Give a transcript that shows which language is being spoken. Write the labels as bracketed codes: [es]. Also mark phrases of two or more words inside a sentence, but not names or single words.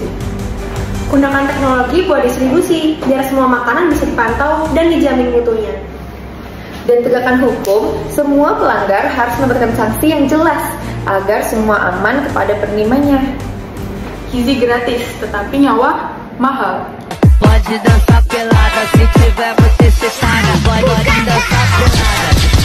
[id] Gunakan teknologi buat distribusi, biar semua makanan bisa dipantau dan dijamin mutunya. Dan tegakkan hukum, semua pelanggar harus mendapatkan sanksi yang jelas agar semua aman kepada penerimanya. Gizi gratis, tetapi nyawa mahal. [pt] Pode dançar pelada, se tiver você se paga. Pode dançar pelada.